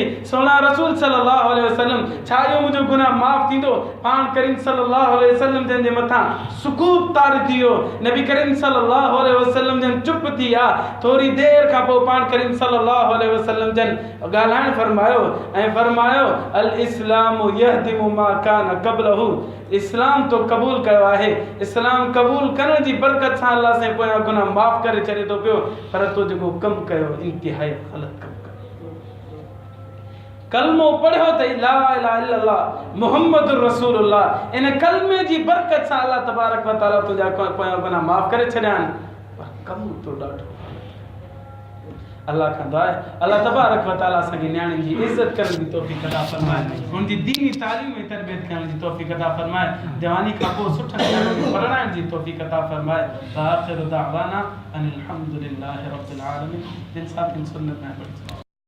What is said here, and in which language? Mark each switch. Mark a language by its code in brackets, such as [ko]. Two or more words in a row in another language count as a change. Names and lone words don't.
[sd] सोना रसूल [ar] صلى الله عليه وسلم, [sd] छा इहो मुंहिंजो गुनाह माफ़ थींदो? पाण करीम [ar] صلى الله عليه وسلم [sd] जन जे मथां सुकूत तारी थी वियो। नबी करीम [ar] صلى الله عليه وسلم [sd] जन चुप थी विया। थोरी देरि खां पोइ पाण करीम [ar] صلى الله عليه وسلم [sd] जन ॻाल्हाइण फरमायो ऐं फरमायो, [ar] الإسلام يهدم ما كان قبله, [sd] इस्लाम तो क़बूल कयो आहे, इस्लाम क़बूल करण जी बरकत सां अल्लाह साईं पोयां गुनाह माफ़ करे छॾे थो पियो, पर तो जेको कमु कयो इंतिहाई ग़लति कमु कयो। कलमो पढ़ियो अथई [ar] لا إله إلا الله محمد رسول الله, [sd] इन कलमे जी बरकत सां [ar] الله تبارك وتعالى [sd] तुंहिंजा पोयां गुनाह माफ़ करे छॾिया आहिनि, पर कमु तो ॾाढो। अल्लाह खां दुआ आहे [ar] الله تبارك وتعالى [sd] असांखे नियाणियुनि जी इज़त करण जी तौफ़ीक़ अता फ़रमाए, उनजी दीनी तालीम ऐं तरबियत करण जी तौफ़ीक़ अता फ़रमाए, जवानी खां पोइ सुठनि ॻाल्हियुनि खे पढ़ाइण जी तौफ़ीक़ अता फ़रमाए। [ar] وآخر دعوانا أن الحمد لله رب العالمين. [sd] जिन साथियुनि सुन्नत में पढ़ी